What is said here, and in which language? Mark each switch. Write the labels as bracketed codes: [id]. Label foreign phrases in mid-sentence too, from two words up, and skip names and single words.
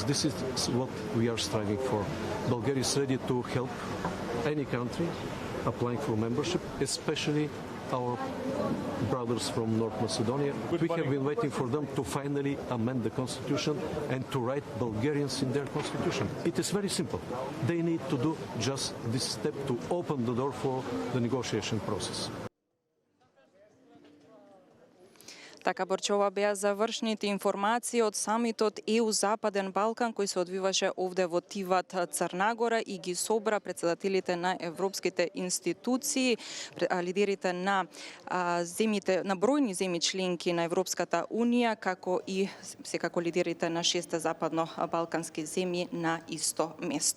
[en] This is what we are striving for. Bulgaria is ready to help any country applying for membership, especially our brothers from North Macedonia. We have been waiting for them to finally amend the constitution and to write Bulgarians in their constitution. It is very simple. They need to do just this step to open the door for the negotiation process. [mk] Така, Борче, ова беа завршните информации од самитот ЕУ Западен Балкан, кој се одвиваше овде во Тиват, Црна Гора, и ги собра председателите на европските институции, лидерите на земјите, на бројни земји членки на Европската унија, како и секако лидерите на 6 западно-балкански земји на исто место.